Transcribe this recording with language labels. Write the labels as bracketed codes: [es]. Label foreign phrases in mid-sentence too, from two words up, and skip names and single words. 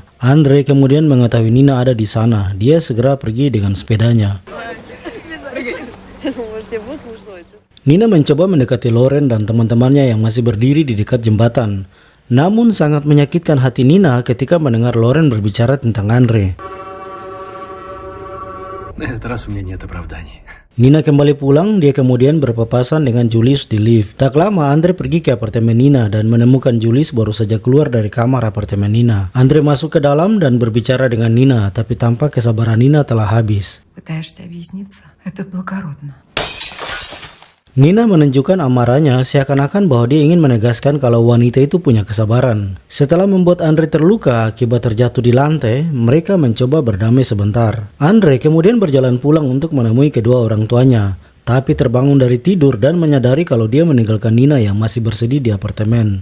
[id] Andre kemudian mengetahui Nina ada di sana. Dia segera pergi dengan sepedanya. Nina mencoba mendekati Loren dan teman-temannya yang masih berdiri di dekat jembatan. Namun sangat menyakitkan hati Nina ketika mendengar Loren berbicara tentang Andre. [ru] На этот раз у меня нет оправданий. [id] Nina kembali pulang, dia kemudian berpapasan dengan Julius di lift. Tak lama Andre pergi ke apartemen Nina dan menemukan Julius baru saja keluar dari kamar apartemen Nina. Andre masuk ke dalam dan berbicara dengan Nina, tapi tampak kesabaran Nina telah habis. [ru] Пытаешься объясниться? Это благородно. [id] Nina menunjukkan amarahnya seakan-akan bahwa dia ingin menegaskan kalau wanita itu punya kesabaran. Setelah membuat Andre terluka akibat terjatuh di lantai, mereka mencoba berdamai sebentar. Andre kemudian berjalan pulang untuk menemui kedua orang tuanya, tapi terbangun dari tidur dan menyadari kalau dia meninggalkan Nina yang masih bersedih di apartemen.